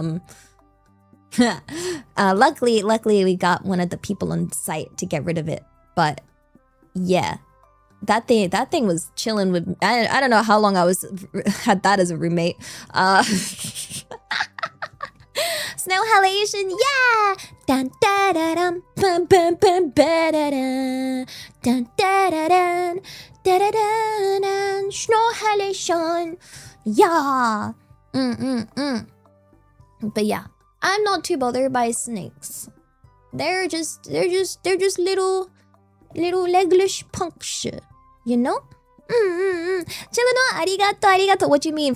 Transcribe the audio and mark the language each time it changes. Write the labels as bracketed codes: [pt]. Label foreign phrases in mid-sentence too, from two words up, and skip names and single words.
[en] Luckily we got one of the people on site to get rid of it, but yeah. That thing was chilling with. I don't know how long I had that as a roommate. Snow halation, yeah. Dun da da dum, bum bum bum ba da da. Dun da da dun, da da dun. Snow halation, yeah. But yeah, I'm not too bothered by snakes. They're just little leglish punks. You know? Chillino, arigato. What do you mean?